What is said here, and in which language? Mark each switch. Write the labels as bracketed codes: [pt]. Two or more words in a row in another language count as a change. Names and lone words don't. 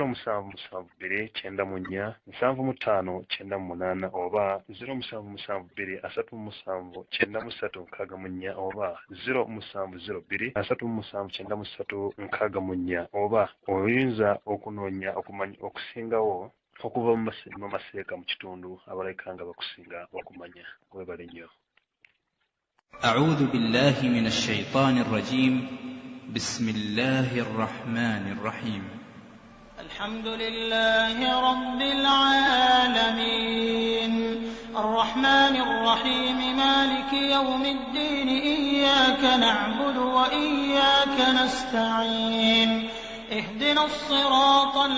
[lg] 0772947598 oba 0772379364 oba 0702379364 oba oyinza okunoonya okumanya okusingawo okuva mu maseeka mu kitundu abaleka nga bakusinga okumanya. Webale nnyo. [ar] أعوذ بالله من الشيطان الرجيم بسم الله الرحمن الرحيم الحمد لله رب العالمين الرحمن الرحيم مالك يوم الدين إياك نعبد وإياك نستعين اهدنا الصراط